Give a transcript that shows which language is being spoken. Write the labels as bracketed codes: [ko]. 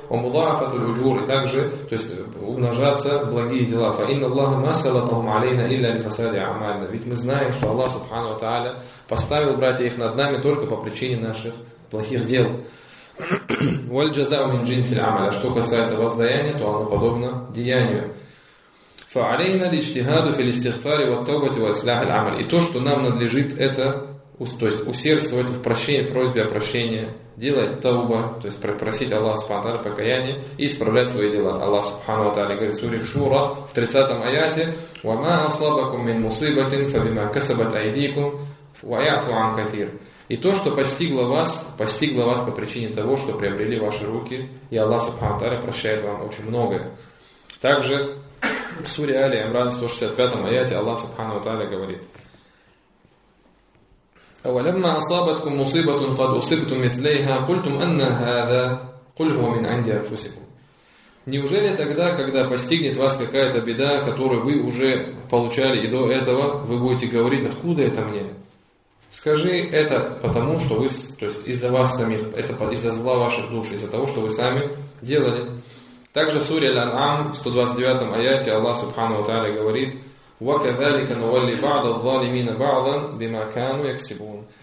[ar] Омулафат аль уджур. [ru] И также, то есть, умножаться благие дела. [ar] Фа инна Аллаха масалатахум алейна илля альфасади амальна. [ru] Ведь мы знаем, что Аллах, Субхану ва Тааля, поставил братья их над нами только по причине наших плохих дел. [ar] Валь джазау мин джинсиль амаля. [ru] Что касается воздаяния, то оно подобно деянию. [ar] فعلينا الاجتهاد في الاستغفار والتوبة وإصلاح العمل. [ru] И то, что нам надлежит, это, то есть, усердствовать в прощении, просьбе о прощении, делать тауба, то есть просить Аллаха Субхану ва Тааля покаяния и исправлять свои дела. Аллах Субхану ва Тааля говорит в суре Шура в 30 аяте: [ar] وما أصابكم من مصيبة فبما كسبت أيديكم ويعفو عن كثير. [ru] И то, что постигло вас по причине того, что приобрели ваши руки, и Аллах Субхану ва Тааля прощает вам очень многое. Также в суре Али Имран 165 аяте Аллах Субхану ва Тааля говорит: [ar] وَلَمَّا أَصَابَتْكُمْ مُصِيبَةٌ قَدْ أُصِبْتُمْ مِثْلَيْهَا قُلْتُمْ أَنَّ هَذَا قُلْ هُوَ مِنْ عِنْدِ أَنْفُسِكُمْ. [ru] Неужели тогда, когда постигнет вас какая-то беда, которую вы уже получали и до этого, вы будете говорить: откуда это мне? Скажи, это потому, что вы, то есть из-за вас самих, это из-за зла ваших душ, из-за того, что вы сами делали. Также в суре Аль-Ан'ам, 129 аяте, Аллах Субхану ва Тааля говорит: [ar] وَكَذَلِكَ نُوَلِّي بَعْضَ الظَّالِمِينَ بَعْضًا بِمَا كَانُوا يَكْسِبُونَ.